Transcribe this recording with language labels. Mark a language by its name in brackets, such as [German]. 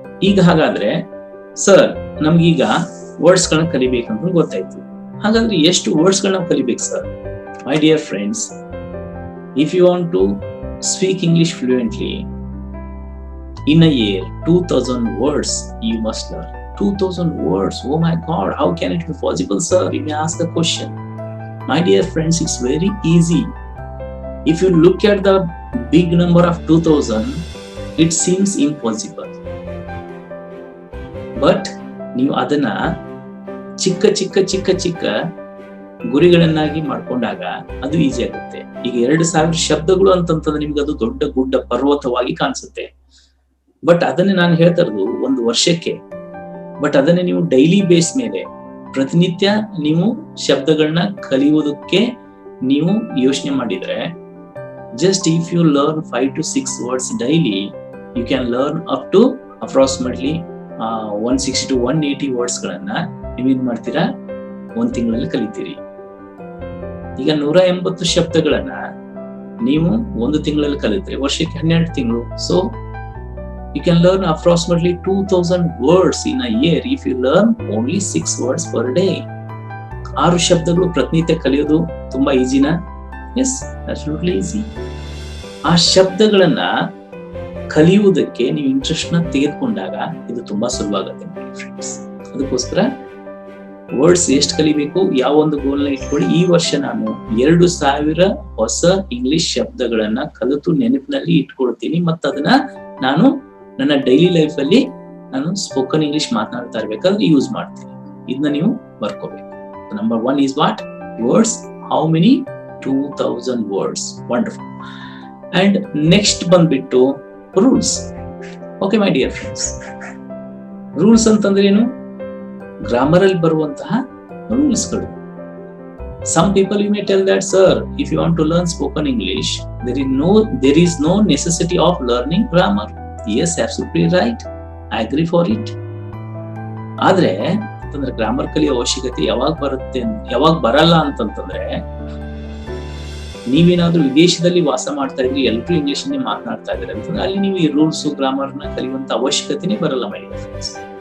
[Kannada] ಈಗ ಹಾಗಾದ್ರೆ sir ನಮ್ಗೀಗ words ಗಳನ್ನ ಕಲಿಬೇಕಂತ ಗೊತ್ತಾಯ್ತು. ಹಾಗಾದ್ರೆ ಎಷ್ಟು ವರ್ಡ್ಸ್ ಗಳನ್ನ ಕಲಿಬೇಕು sir? [English] My dear friends, if you want to speak English fluently in a year, 2000 words you must learn. 2000 words. Oh my God, how can it be possible, sir? You may ask a question. My dear friends, it's very easy. If you look at the big number of 2000, it seems impossible. [Kannada] But ನೀವು ಅದನ್ನ ಚಿಕ್ಕ ಚಿಕ್ಕ ಚಿಕ್ಕ ಚಿಕ್ಕ ಗುರಿಗಳನ್ನಾಗಿ ಮಾಡ್ಕೊಂಡಾಗ ಅದು easy ಆಗುತ್ತೆ. ಈಗ 2000 ಶಬ್ದಗಳು ಅಂತಂತಂದ್ರೆ ನಿಮ್ಗೆ ಅದು ದೊಡ್ಡ ಗುಡ್ಡ ಪರ್ವತವಾಗಿ ಕಾಣಿಸುತ್ತೆ. ಬಟ್ ಅದನ್ನೇ ನಾನು ಹೇಳ್ತಾ ಇರೋದು ಒಂದು ವರ್ಷಕ್ಕೆ. ಬಟ್ ಅದನ್ನೇ ನೀವು ಡೈಲಿ ಬೇಸ್ ಮೇಲೆ ಪ್ರತಿನಿತ್ಯ ನೀವು ಶಬ್ದಗಳನ್ನ ಕಲಿಯೋದಕ್ಕೆ ನೀವು ಯೋಚನೆ ಮಾಡಿದ್ರೆ, [English] just if you learn 5 to 6 words daily, you can learn up to approximately 160 to 180 words [Kannada] ಗಳನ್ನ ನೀವೇನ್ ಮಾಡ್ತೀರಾ, 1 ತಿಂಗಳಲ್ಲಿ ಕಲಿತೀರಿ. ಈಗ 180 ಶಬ್ದಗಳನ್ನ ನೀವು 1 ತಿಂಗಳಲ್ಲಿ ಕಲಿತ್ರೆ ವರ್ಷಕ್ಕೆ 12 ತಿಂಗಳು. [English] So you can learn approximately 2000 words in a year if you learn only 6 words per day. [Kannada] 6 ಶಬ್ದಗಳು ಪ್ರತಿನಿತ್ಯ ಕಲಿಯೋದು ತುಂಬಾ ಈಜಿನಾ? [English] Yes, absolutely easy. [Kannada] ಆ ಶಬ್ದಗಳನ್ನ ಕಲಿಯುವುದಕ್ಕೆ ನೀವು ಇಂಟ್ರೆಸ್ಟ್ ನ ತೆಗೆದುಕೊಂಡಾಗ ಇದು ತುಂಬಾ ಸುಲಭ ಆಗುತ್ತೆ ಫ್ರೆಂಡ್ಸ್. ಅದಕ್ಕೋಸ್ಕರ ವರ್ಡ್ಸ್ ಎಷ್ಟು ಕಲಿಬೇಕು, ಯಾವ ಒಂದು ಗೋಲ್ ನ ಇಟ್ಕೊಳ್ಳಿ. ಈ ವರ್ಷ ನಾನು 2000 ಹೊಸ ಇಂಗ್ಲಿಷ್ ಶಬ್ದಗಳನ್ನ ಕಲಿತು ನೆನಪಿನಲ್ಲಿ ಇಟ್ಕೊಳ್ತೀನಿ, ಮತ್ತು ಅದನ್ನ ನಾನು ನನ್ನ ಡೈಲಿ ಲೈಫ್ ಅಲ್ಲಿ ನಾನು ಸ್ಪೋಕನ್ ಇಂಗ್ಲಿಷ್ ಮಾತನಾಡ್ತಾ ಇರ್ಬೇಕಾದ್ರೆ ಯೂಸ್ ಮಾಡ್ತೀನಿ. ಇದನ್ನ ನೀವು ಬರ್ಕೋಬೇಕು. Number 1 [English] is what? Words. How many? 2000 words. Wonderful. And next [Kannada] ಬಂದ್ಬಿಟ್ಟು [English] Rules. [Kannada] Okay my dear friends, rules ಅಂತಂದ್ರೆ ಏನು? ಗ್ರಾಮರ್ ಅಲ್ಲಿ ಬರುವಂತಹ ರೂಲ್ಸ್ಗಳು. [English] Some people you may tell that, sir, if you want to learn spoken English, there is no necessity of learning grammar. Yes, absolutely right. I agree for it. [Kannada] ಆದ್ರೆ ಅಂತಂದ್ರೆ grammar ಕಲಿಯೋ ಅವಶ್ಯಕತೆ ಯಾವಾಗ ಬರಲ್ಲ ಅಂತಂತಂದ್ರೆ, ನೀವೇನಾದ್ರೂ ವಿದೇಶದಲ್ಲಿ ವಾಸ ಮಾಡ್ತಾ ಇದ್ರಿ, ಎಲ್ಲರೂ ಇಂಗ್ಲಿಷ್ ಅನ್ನೇ ಮಾತನಾಡ್ತಾ ಇದ್ದಾರೆ ಅಂತಂದ್ರೆ ಅಲ್ಲಿ ನೀವು ಈ ರೂಲ್ಸ್ ಗ್ರಾಮರ್ ನ ಕಲಿಯುವಂತ ಅವಶ್ಯಕತೆನೇ ಬರಲ್ಲ ಮೈ ಡಿಯರ್ ಫ್ರೆಂಡ್ಸ್.